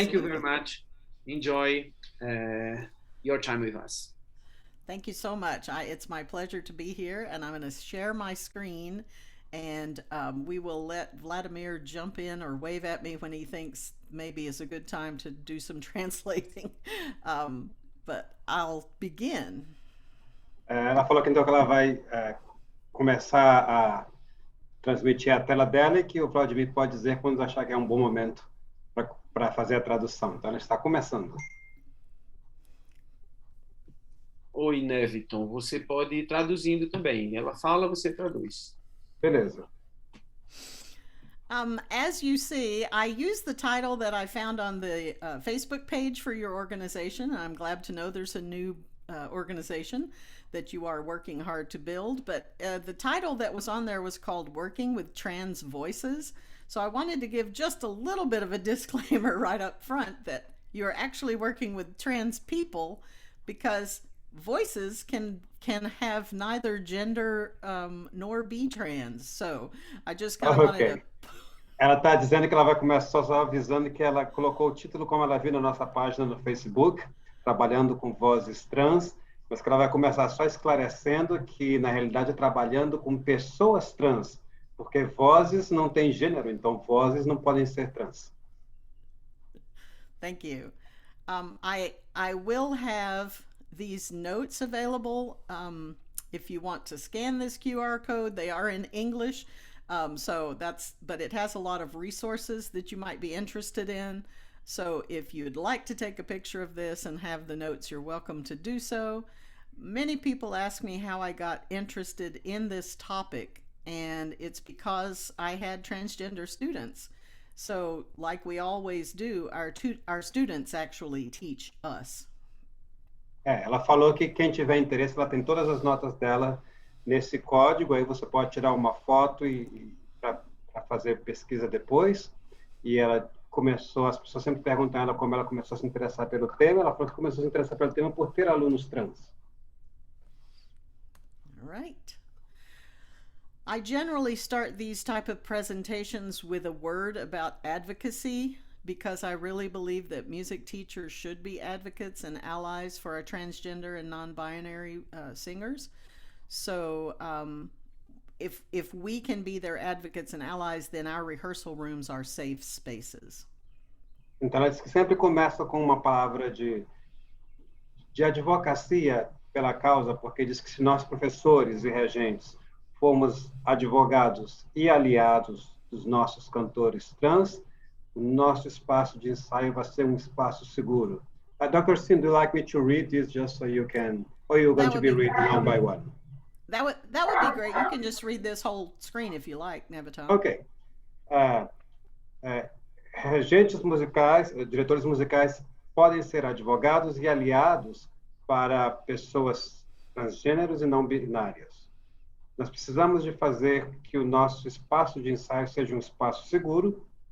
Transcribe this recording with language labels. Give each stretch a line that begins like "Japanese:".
English: Thank you very much. Enjoy your time with us. Thank you so much. It's my pleasure to be here, and I'm going to share my screen, and we will let Vladimir jump in or wave at me when he thinks maybe is a good time to do some translating. But I'll begin.
Portuguese: Ela falou que então que ela vai começar a transmitir a tela dela e que o Vladimir pode dizer quando achar que é um bom momento para fazer a tradução. Então, ela está começando. Oi, Neviton, você pode ir traduzindo também. Ela fala, você traduz. Beleza.
English: As you see, I used the title that I found on the Facebook page for your organization. I'm glad to know there's a new organization that you are working hard to build, but the title that was on there was called Working with Trans Voices. So I wanted to give just a little bit of a disclaimer right up front that you're actually working with trans people, because voices can have neither gender nor be trans. So I just kind of wanted to...
Portuguese: Ela está dizendo que ela vai começar só avisando que ela colocou o título como ela viu na nossa página no Facebook, trabalhando com vozes trans, mas que ela vai começar só esclarecendo que, na realidade, é trabalhando com pessoas trans, porque vozes não têm gênero, então vozes não podem ser trans.
English: Thank you. I will have these notes available if you want to scan this QR code. They are in English, but it has a lot of resources that you might be interested in. So if you'd like to take a picture of this and have the notes, you're welcome to do so. Many people ask me how I got interested in this topic, and it's because I had transgender students. So like we always do, our students actually teach us.
Portuguese: Ela falou que quem tiver interesse, ela tem todas as notas dela nesse código, aí você pode tirar uma foto para fazer pesquisa depois. E ela começou, as pessoas sempre perguntam a ela como ela começou a se interessar pelo tema. Ela falou que começou a se interessar pelo tema por ter alunos trans.
English: All right. I generally start these type of presentations with a word about advocacy, because I really believe that music teachers should be advocates and allies for our transgender and non-binary singers. So if we can be their advocates and allies, then our rehearsal rooms are safe spaces.
Portuguese: Então, ela diz que sempre começa com uma palavra de advocacia pela causa, porque diz que se nós, professores e regentes, formos advogados e aliados dos nossos cantores trans, o nosso espaço de ensaio vai ser um espaço seguro.
English: Dr. Sim, do you like me to read this just so you can, or you're going to be reading one by one? That would be great. You can just read this whole screen if you like, Nevaton. Ok.
Portuguese: Regentes musicais, diretores musicais podem ser advogados e aliados para pessoas transgêneros e não binárias. Nós precisamos de fazer que o nosso espaço de ensaio seja um espaço seguro.